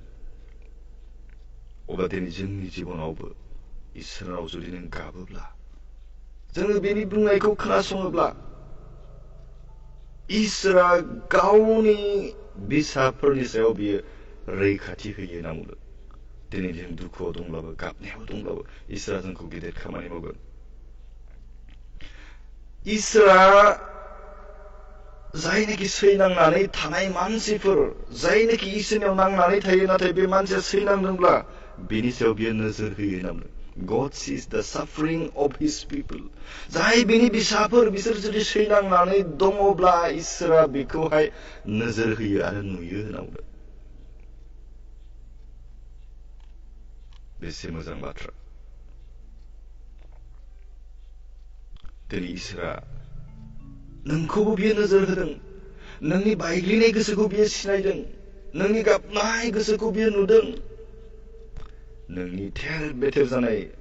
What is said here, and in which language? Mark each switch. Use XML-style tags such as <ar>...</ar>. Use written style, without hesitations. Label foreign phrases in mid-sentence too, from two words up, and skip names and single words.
<brx>अब्ला दिनै जोंनि जिबनावबो इसोराव जुदि नों गाबोब्ला जोङो बेनि बुंनायखौ खोनासङोब्ला इसोरा गावनि बिसाफोरनि सायाव बियो रैखाथि होयो होनना बुंदों दिनै जों दुखुआव दंब्लाबो गाबनायाव दंब्लाबो इसोरा जोंखौ गेदेर खामानि मावगोन इसोरा जायनोखि सैनांनानै थानाय मानसिफोर जायनोखि इसोरनियाव नांनानै थायो नाथाय बे मानसिया सैनांदोंब्ला बेनि सायाव बियो नोजोर होयो होनना बुंदों</brx> <en>God sees the suffering of his people</en> <brx>जाय बेनि बिसाफोर बिसोर जुदि सैनांनानै दङब्ला इसोरा बेखौहाय नोजोर होयो आरो नुयो होनना बुंदों बेसे मोजां बाथ्रा दिनै इसोरा नोंखौबो बियो नोजोर होदों नोंनि बायग्लिनाय गोसोखौ बियो सिनायदों नोंनि गाबनाय गोसोखौ बियो नुदों नोंनि थेर बेथेर जानाय</brx>